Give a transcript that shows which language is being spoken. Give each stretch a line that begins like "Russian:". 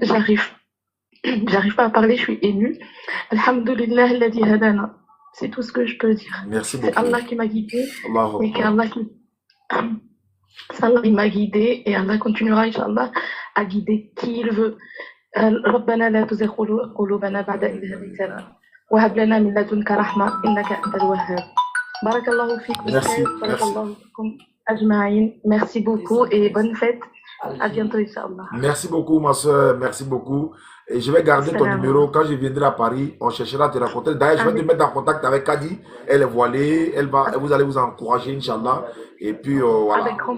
French: J'arrive pas à parler, je suis émue. Alhamdulillah,
Arabic: alladhi hadana.
French: C'est tout ce que je peux dire. Merci beaucoup. C'est Allah qui m'a guidée. Allah. Et qu'Allah il m'a guidée et Allah continuera, Inch'Allah, à guider qui il veut.
Arabic: ربنا لا تزغ قلوبنا بعد إذ هديتنا وهب لنا من لدنك رحمة إنك أنت الوهاب. بارك الله فيكم. بارك الله فيكم أجمعين.
French: Merci beaucoup et bonne fête. À bientôt, Inch'Allah. Merci beaucoup, ma soeur. Merci beaucoup. Et je vais garder ton numéro. Quand je viendrai à Paris, on cherchera à te rencontrer. D'ailleurs, je vais te mettre en contact avec Kadi. Elle est voilée. Vous allez vous encourager, Inch'Allah. Et puis, voilà.